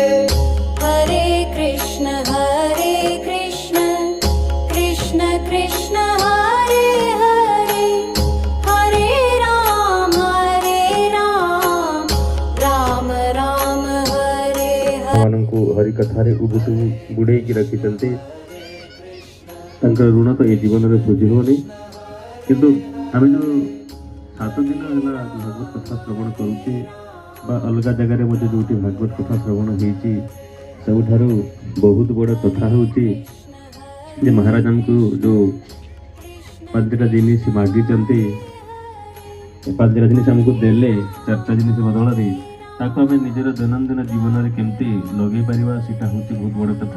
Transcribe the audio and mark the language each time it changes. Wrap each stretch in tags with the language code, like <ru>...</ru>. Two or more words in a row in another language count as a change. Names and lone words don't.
<sa>हरे कृष्ण कृष्ण हरे हरे हरे राम राम हरे हरे।</sa> <or>ମାନଙ୍କୁ ହରି କଥାରେ ଉଭୁଟୁ ବୁଡ଼େଇକି ରଖିଛନ୍ତି। ତାଙ୍କର ଋଣ ତ ଏ ଜୀବନରେ ଶୁଝି ହେବନି। କିନ୍ତୁ ଆମେ ଯେଉଁ 7 ଦିନ ହେଲା ଭାଗବତ କଥା ଶ୍ରବଣ କରୁଛେ ବା ଅଲଗା ଜାଗାରେ ମଧ୍ୟ ଯେଉଁଠି ଭାଗବତ କଥା ଶ୍ରବଣ ହେଇଛି ସବୁଠାରୁ ବହୁତ ବଡ଼ କଥା ହେଉଛି ଯେ ମହାରାଜ ଆମକୁ ଯେଉଁ 5ଟା ଜିନିଷ ମାଗିଛନ୍ତି 5ଟା ଜିନିଷ ଆମକୁ ଦେଲେ 4ଟା ଜିନିଷ ବଦଳରେ ତାକୁ ଆମେ ନିଜର ଦୈନନ୍ଦିନ ଜୀବନରେ କେମିତି ଲଗେଇ ପାରିବା ସେଇଟା ହେଉଛି ବହୁତ ବଡ଼ କଥା।</or>